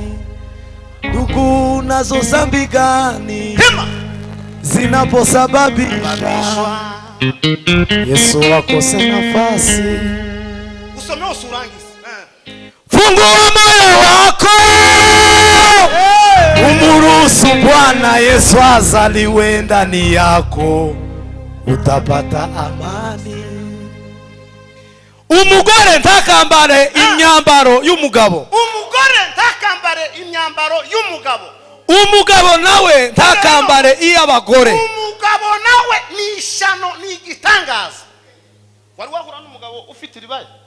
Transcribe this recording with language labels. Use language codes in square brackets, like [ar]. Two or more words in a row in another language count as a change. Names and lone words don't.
[sw] Ndugu, nazo zambi gani zinaposababisha Yesu akose nafasi? Usomee usurangize. Fungua moyo wako, umuruhusu Bwana Yesu azaliwe ndani yako, utapata amani. [rn] Umugore ntakambare imyambaro y'umugabo. Umugore ntakambare imyambaro y'umugabo. Umugabo nawe ntakambare iy'abagore. Umugabo nawe ni ishano, ni igitangaza. Wari wahura n'umugabo ufite iribaye?